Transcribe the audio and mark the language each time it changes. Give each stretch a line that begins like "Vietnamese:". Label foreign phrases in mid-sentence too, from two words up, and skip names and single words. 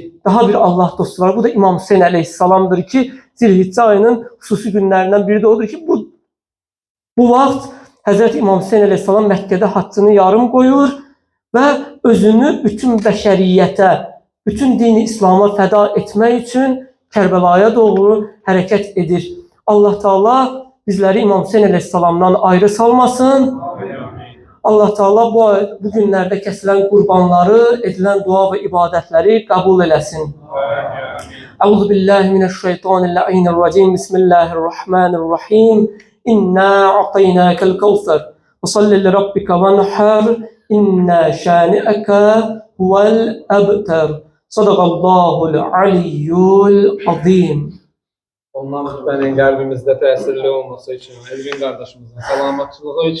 Azerbaijani: Daha bir Allah dostu var. Bu da İmam Hüseyin əleyhissalamdır ki, Zilhiccə ayının xüsusi günlərindən biri də odur ki, bu vaxt Həzrət İmam Hüseyin əleyhissalam Məkkədə haccını yarım qoyur və özünü bütün bəşəriyyətə, bütün dini İslama fəda etmək üçün Kərbəlaya doğru hərəkət edir. Allah Teala bizləri İmam Hüseyin əleyhissalamdan ayrı salmasın. Allah Teala bu günlərdə kəsilən qurbanları, edilən dua və ibadətləri qəbul eləsin.
Arabic: أعوذ بالله من الشيطان الرجيم. Bismillahirrahmanirrahim. إنا أعطيناك الكوثر. فصل لربك وانحر إن شانئك هو الأبتر. صدق الله العلي العظيم.
Azerbaijani: Ondan mübənin qəlbimizdə təsirli olması üçün, Elvin qardaşımızın salamatçılığı üçün